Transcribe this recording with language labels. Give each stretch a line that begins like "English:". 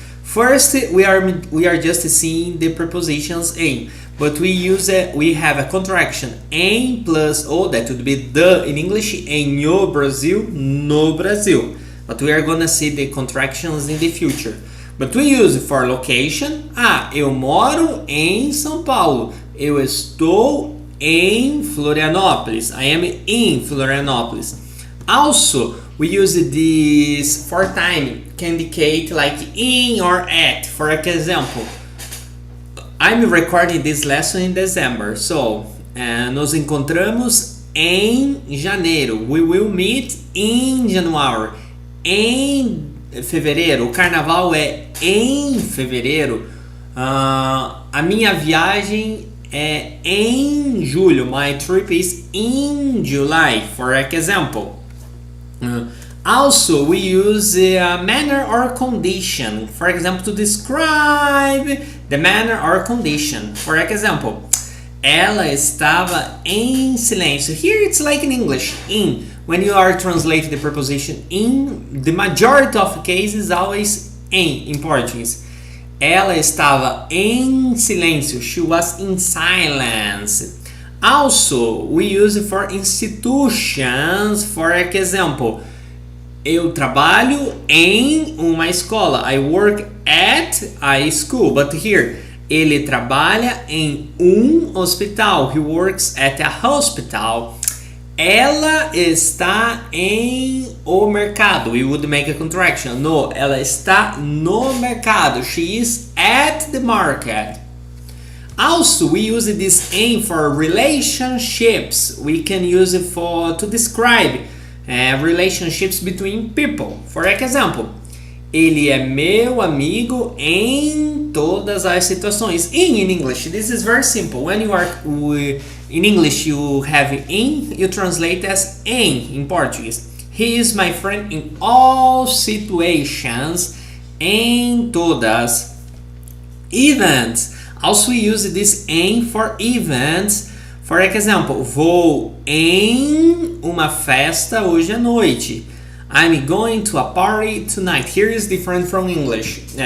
English: First, we are just seeing the prepositions em, but we have a contraction em plus o, that would be the in English, em o Brasil, no Brasil. But we are gonna see the contractions in the future. But we use for location. Eu moro em São Paulo.
Portuguese: Eu estou em Florianópolis.
English: I am in Florianópolis. Also, we use this for time can indicate like in or at. For example, I'm recording this lesson in December.
Portuguese: So, nos encontramos em janeiro. We will meet in January. Em fevereiro, o carnaval é em fevereiro. A minha viagem é em julho.
English: My trip is in July, for example. Also, we use a manner or condition, for example, to describe the manner or condition.
Portuguese: For example, ela estava em silêncio.
English: Here it's like in English, in. When you are translating the preposition in, the majority of cases always in Portuguese.
Portuguese: Ela estava em silêncio. She was in silence.
English: Also, we use it for institutions.
Portuguese: For example, eu trabalho em uma escola.
English: I work at a school. But here, ele trabalha em hospital. He works at a hospital. Ela está em o mercado. We would make a contraction. No, ela está no mercado. She is at the market. Also, we use this em for relationships. We can use it to describe relationships between people.
Portuguese: For example, ele é meu amigo em todas as situações.
English: In English, this is very simple. When you are in English, you have in, you translate as em Portuguese. He is my friend in all situations.
Portuguese: Em todas. Events.
English: Also, we use this em for events.
Portuguese: For example, vou em uma festa hoje à noite.
English: I'm going to a party tonight. Here is different from English.